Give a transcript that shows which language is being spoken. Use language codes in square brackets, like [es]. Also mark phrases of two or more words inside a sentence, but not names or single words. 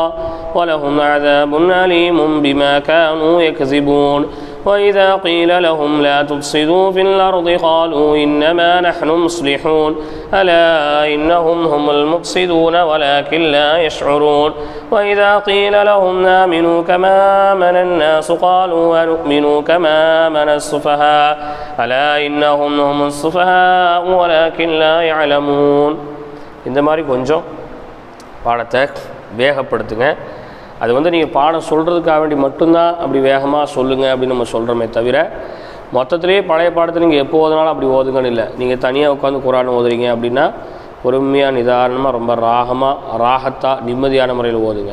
[ar] ولهم عذاب أليم بما كانوا يكذبون وإذا قيل لهم لا تفسدوا في الأرض قالوا إنما نحن مصلحون ألا إنهم هم المفسدون ولكن لا يشعرون وإذا قيل لهم آمنوا كما آمن الناس قالوا ونؤمن كما آمن السفهاء ألا إنهم هم السفهاء ولكن لا يعلمون. [ta] இந்த மாதிரி கொஞ்சம் பாடத்தை வேகப்படுத்துங்க. அது நீங்கள் பாடம் சொல்கிறதுக்காக வேண்டி மட்டும்தான் அப்படி வேகமாக சொல்லுங்கள் அப்படின்னு நம்ம சொல்கிறோமே தவிர மொத்தத்திலேயே பழைய பாடத்தை நீங்கள் எப்போ ஓதுனாலும் அப்படி ஓதுங்கன்னு இல்லை. நீங்கள் தனியாக உட்காந்து குர்ஆன் ஓதுறீங்க அப்படின்னா பொறுமையாக நிதானமாக ரொம்ப ராகத்தாக நிம்மதியான முறையில் ஓதுங்க.